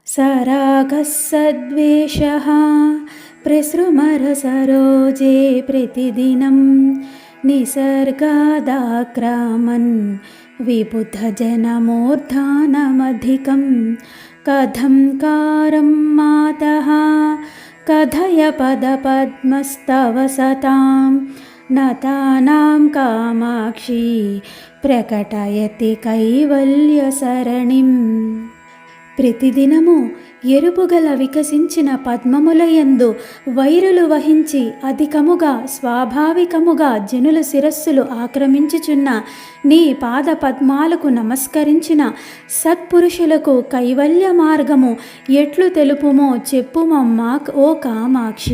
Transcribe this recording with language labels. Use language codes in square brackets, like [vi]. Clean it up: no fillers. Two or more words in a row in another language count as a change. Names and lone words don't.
[sa] सरागः सद्वेषः प्रसृमरसरोजे प्रतिदिनं निसर्गादाक्रामन् विबुधजनमूर्धानमधिकं कथं कारं मातः कथय पदपद्मस्तव सतां नतानां कामाक्षी ప్రకటయతి కైవల్యసరణిం. [te] ప్రతిదినము ఎరుపుగల వికసించిన పద్మములయందు వైరులు వహించి అధికముగా స్వాభావికముగా జనుల శిరస్సులు ఆక్రమించుచున్న నీ పాద పద్మాలకు నమస్కరించిన సత్పురుషులకు కైవల్య మార్గము ఎట్లు తెలుపుమో చెప్పుమమ్మా ఓ కామాక్షి.